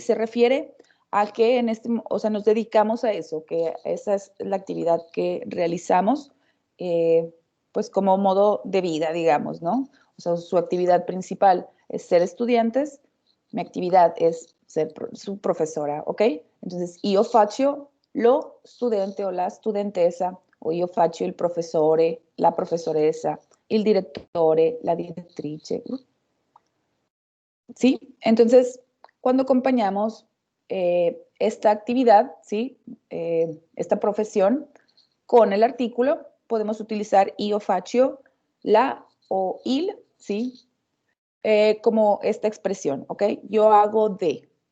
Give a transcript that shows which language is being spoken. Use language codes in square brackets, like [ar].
[es] Se refiere a que o sea, nos dedicamos a eso, que esa es la actividad que realizamos, pues como modo de vida, digamos, ¿no? O sea, su actividad principal es ser estudiantes, mi actividad es ser su profesora, ¿ok? [it] Entonces, io faccio lo studente o la studentessa, o io faccio il professore, la professoressa, il direttore, la direttrice. [es] ¿Sí? Entonces, cuando acompañamos esta actividad, ¿sí? Esta profesión, con el artículo, podemos utilizar [it] io faccio, [es] la o il, ¿sí? Como esta expresión, ¿ok? Yo hago de.